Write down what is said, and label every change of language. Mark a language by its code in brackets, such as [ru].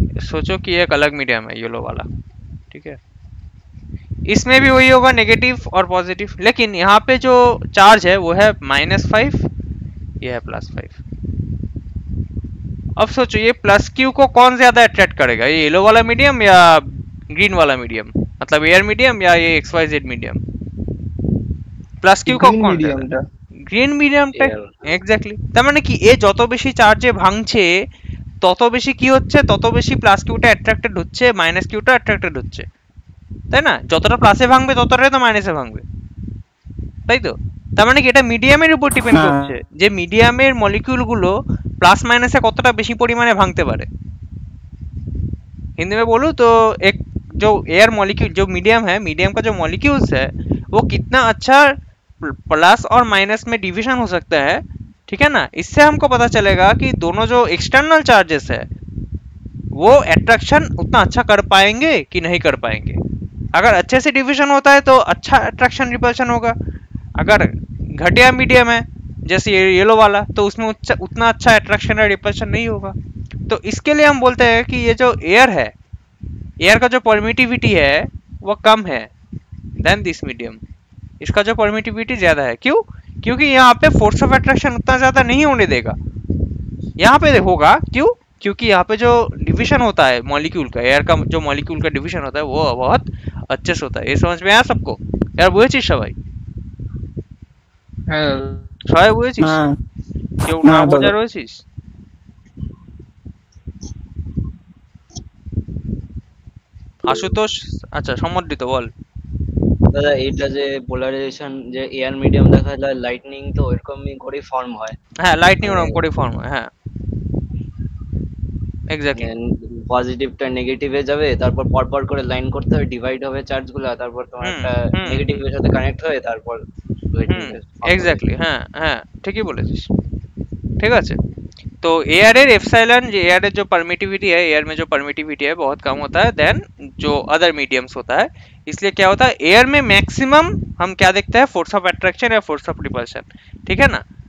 [hi] सोचो कि एक अलग मीडियम है येलो वाला, ठीक है? इसमें भी वही होगा, नेगेटिव और पॉजिटिव, लेकिन यहाँ पे जो चार्ज है वो है -5, ये है +5। अब सोचो ये +q को कौन ज्यादा अट्रैक्ट करेगा, ये येलो वाला मीडियम या ग्रीन वाला मीडियम, मतलब एयर मीडियम या ये XYZ मीडियम? +q को [bn] গ্রিন [hi] कौन [bn] মিডিয়ামটা। Green মিডিয়ামটা, [en] Air। [bn] এক্স্যাক্টলি। তার মানে কি, এ যত বেশি চার্জে ভাঙছে তত বেশি কি হচ্ছে, তত বেশি প্লাস কিউটা অ্যাট্রাক্টেড হচ্ছে, মাইনাস কিউটা অ্যাট্রাক্টেড হচ্ছে, তাই না? যতটা প্লাসে ভাঙবে ততটাই তো মাইনাসে ভাঙবে, তাই তো? তার মানে কি এটা মিডিয়ামের উপর ডিপেন্ড হ্যাঁ। করছে যে মিডিয়ামের মলিকিউল গুলো प्लस माइनस কতটা বেশি পরিমাণে ভাঙতে পারে। [hi] हिंदी में बोलूँ तो एक जो एयर मॉलिक्यूल जो मीडियम है, मीडियम का जो मॉलिक्यूल्स है वो कितना अच्छा प्लस और माइनस में डिवीजन हो सकता है, ठीक है ना? इससे हमको पता चलेगा कि दोनों जो एक्सटर्नल चार्जेस है वो अट्रैक्शन उतना अच्छा कर पाएंगे कि नहीं कर पाएंगे। अगर अच्छे से डिवीजन होता है तो अच्छा अट्रैक्शन रिपल्शन होगा, अगर घटिया मीडियम है जैसे येलो वाला तो उसमें उतना अच्छा अट्रैक्शन या रिपल्शन नहीं होगा। तो इसके लिए हम बोलते हैं कि ये जो एयर है, एयर का जो परमिटिविटी है वो कम है देन दिस मीडियम, इसका जो परमिटिविटी ज्यादा है। क्यों? क्योंकि यहाँ पे फोर्स ऑफ अट्रैक्शन उतना ज्यादा नहीं होने देगा, यहाँ पे होगा। क्यों? क्योंकि यहाँ पे जो डिवीजन होता है मॉलिक्यूल का, एयर का जो मॉलिक्यूल का डिवीजन होता है वो बहुत अच्छे से होता है। ये समझ में आया सबको? [bn] यार বুঝেছিস সবাই? হ্যাঁ সবাই বুঝেছিস? হ্যাঁ কেউ না না দাদা। বোঝা রয়েছিস? আশুতোষ, আচ্ছা সম্মতিত বল। দাদা এটা যে পোলারাইজেশন যে এয়ার মিডিয়াম দেখা যায় লাইটনিং, তো এরকমই করে ফর্ম হয়। হ্যাঁ লাইটনিং ওরকম করে ফর্ম হয়, হ্যাঁ এক্স্যাক্টলি। পজিটিভটা নেগেটিভে যাবে, তারপর পরপর করে লাইন করতে হবে, ডিভাইড হবে চার্জ গুলো, তারপর তোমার একটা নেগেটিভের সাথে কানেক্ট হয়ে তারপর এক্স্যাক্টলি, হ্যাঁ হ্যাঁ ঠিকই বলেছিস। [hi] ठीक है, तो एयर एप्सिलॉन जो एयर जो परमिटिविटी है, एयर में जो परमिटिविटी है बहुत कम होता है देन जो अदर मीडियम्स होता है। इसलिए क्या होता है एयर में मैक्सिमम हम क्या देखते हैं, फोर्स ऑफ अट्रैक्शन या फोर्स ऑफ रिपल्शन, ठीक है ना?